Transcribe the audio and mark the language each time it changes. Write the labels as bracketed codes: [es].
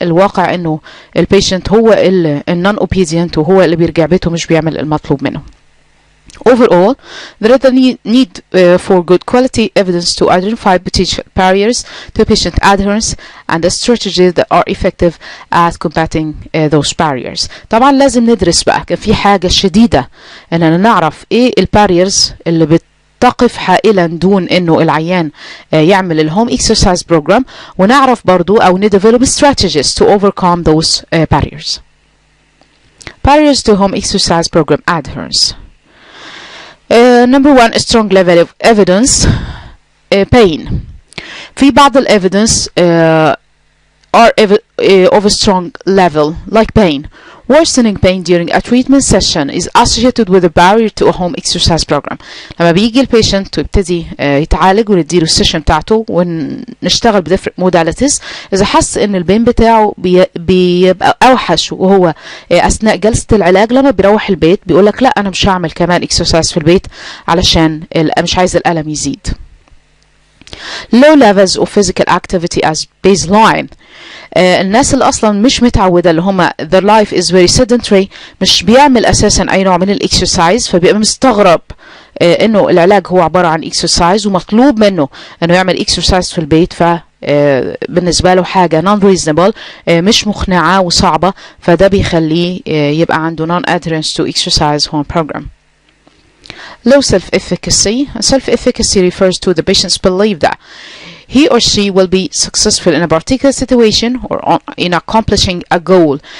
[ar] الواقع انه البيشنت هو النون اوبيدينت وهو اللي بيرجع بيته مش بيعمل المطلوب منه. [en] Overall, there is a need for good quality evidence to identify potential barriers to patient adherence and the strategies that are effective at combating those barriers. [ar] طبعا لازم ندرس بقى، كان في حاجة شديدة اننا نعرف ايه الباريرز اللي بتقف حائلا دون انه العيان يعمل الهوم [en] exercise program، [ar] ونعرف برضو او [en] develop strategies to overcome those barriers. Barriers to home exercise program adherence. Number 1, a strong level of evidence. Pain. [ar] في بعض ال [en] evidence are of a strong level, like pain. Worsening pain during a treatment session is associated with a barrier to a home exercise program. [ar] لما بيجي البيشنت ويبتدي يتعالج ونديله السيشن بتاعته ونشتغل بدفرق modalities، إذا حس إن البين بتاعه بيبقى أوحش وهو أثناء جلسة العلاج، لما بيروح البيت بيقولك لا أنا مش هعمل كمان exercise في البيت علشان مش عايز الألم يزيد. [en] low levels of physical activity as baseline. [ar] الناس اللي اصلا مش متعوده، اللي هم [en] their life is very sedentary، [ar] مش بيعمل اساسا اي نوع من الاكسرسايز، فبيبقى مستغرب انه العلاج هو عباره عن اكسرسايز ومطلوب منه انه يعمل اكسرسايز في البيت، ف بالنسبه له حاجه [en] non reasonable، [ar] مش مقنعه وصعبه، فده بيخليه يبقى عنده [en] non adherence to exercise home program. Low self-efficacy. Self-efficacy refers to the patient's belief that he or she will be successful in a particular situation or in accomplishing a goal.